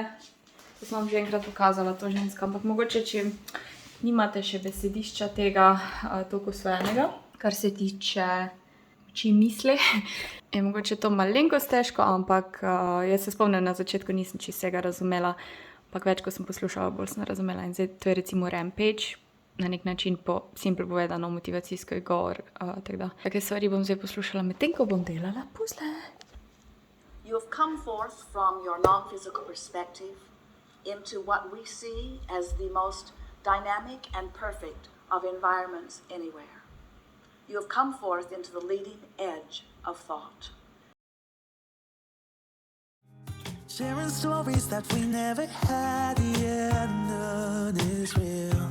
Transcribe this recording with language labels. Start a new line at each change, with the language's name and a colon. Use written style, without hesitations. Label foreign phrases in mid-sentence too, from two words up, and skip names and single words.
Slovenian: To sem vam že enkrat pokazala, to ženska, ampak mogoče, če nimate še besedišča tega toliko osvojenega, kar se tiče oči misli, je mogoče to malenkost težko, ampak jaz se spomnim, na začetku nisem čisto vsega razumela, ampak več, ko sem poslušala, bolj sem razumela. In zdaj to je recimo Rampage, na nek način simple povedano motivacijski govor, tako da. Take stvari bom zdaj poslušala medtem, ko bom delala puzle.
English: You have come forth from your non-physical perspective into what we see as the most dynamic and perfect of environments anywhere. You have come forth into the leading edge of thought. Sharing stories that we never had, the end none is real.